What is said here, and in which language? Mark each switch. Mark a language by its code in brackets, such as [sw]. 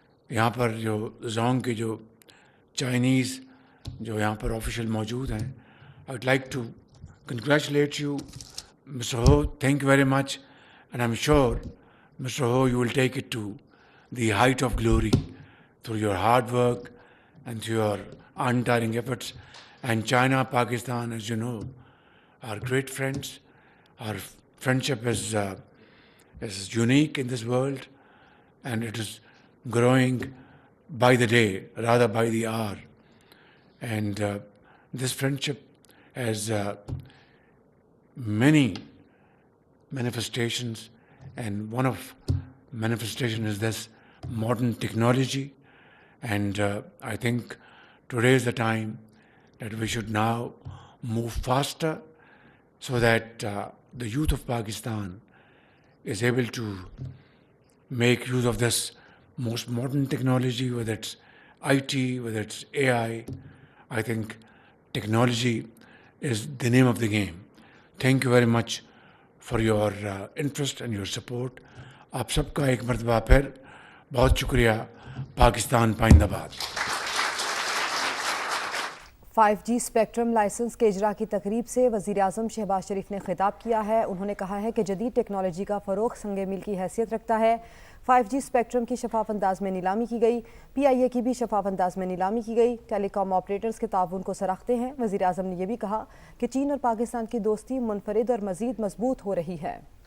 [ur] یہاں پر جو زونگ کے جو چائنیز جو یہاں پر آفیشیل موجود ہیں، [en] I would like to congratulate you mister Hu, thank you very much, and I am sure mister Hu you will take it to the height of glory through your hard work and through your untiring efforts. And China, Pakistan, as you know, are great friends. Our friendship is unique in this world, and it is growing by the day, rather by the hour. And this friendship has many manifestations, and one of manifestation is this modern technology. And I think today is the time that we should now move faster so that the youth of Pakistan is able to make use of this most modern technology, whether it's IT, whether it's AI. I think technology is the name of the game. Thank you very much for your interest and your support. [ur] آپ سب کا ایک مرتبہ پھر بہت شکریہ۔ پاکستان پائندہ باد۔ 5G spectrum licence کے اجرا کی تقریب سے وزیر اعظم شہباز شریف نے خطاب کیا ہے۔ انہوں نے کہا ہے کہ جدید ٹیکنالوجی کا فروغ سنگ میل کی حیثیت رکھتا ہے۔ 5G اسپیکٹرم کی شفاف انداز میں نیلامی کی گئی، PIA کی بھی شفاف انداز میں نیلامی کی گئی، ٹیلی کام آپریٹرز کے تعاون کو سراہتے ہیں۔ وزیر اعظم نے یہ بھی کہا کہ چین اور پاکستان کی دوستی منفرد اور مزید مضبوط ہو رہی ہے۔